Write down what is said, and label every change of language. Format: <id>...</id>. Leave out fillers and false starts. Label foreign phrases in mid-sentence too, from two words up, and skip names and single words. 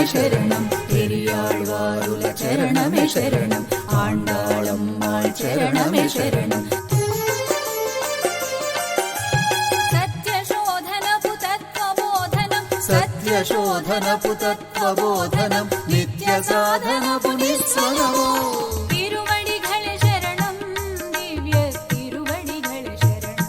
<ta>சரணம் பெரியாழ்வாருல சரணமே சரணம் ஆண்டாளம்மாள் சரணமே சரணம்</ta> <te>సత్యశోధనపు తత్వబోధనం సత్యశోధనపు తత్వబోధనం నిత్య సాధనపు నిస్వనమో</te> <ta>திருவடிகள சரணம் திவ்ய திருவடிகள சரணம்</ta>